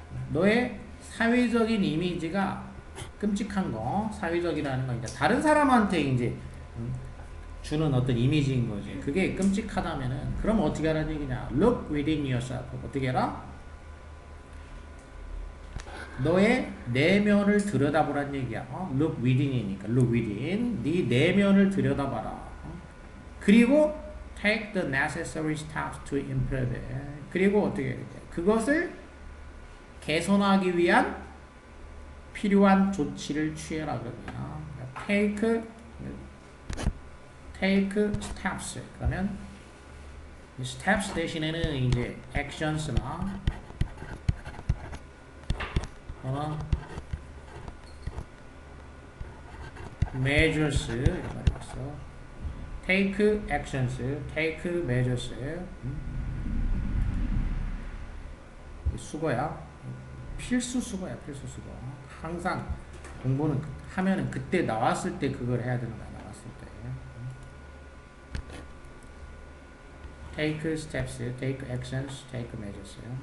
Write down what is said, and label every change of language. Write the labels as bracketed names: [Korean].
[Korean] 너의 사회적인 이미지가 끔찍한 거, 사회적이라는 건 이제 다른 사람한테 이제 주는 어떤 이미지인 거지. 그게 끔찍하다면은 그럼 어떻게 하라는 얘기냐? [English] Look within yourself. [Korean] 어떻게 해라? 너의 내면을 들여다보란 얘기야. [English] Look within이니까 look within. [Korean] 네 내면을 들여다봐라. 그리고 [English] take the necessary steps to improve it. [Korean] 그리고 어떻게 해야 돼? 그것을 개선하기 위한 필요한 조치를 취해라 그러면 [English] take steps. [Korean] 그러면 steps 대신에는 이제 actions나 measures 이런 말이 있어. [English] take actions, take measures. [Korean] 수거야. 필수 수거야, 필수 수거. 항상 공부는 하면은 그때 나왔을 때 그걸 해야 되는 거야, 나왔을 때. [English] take steps, take actions, take measures.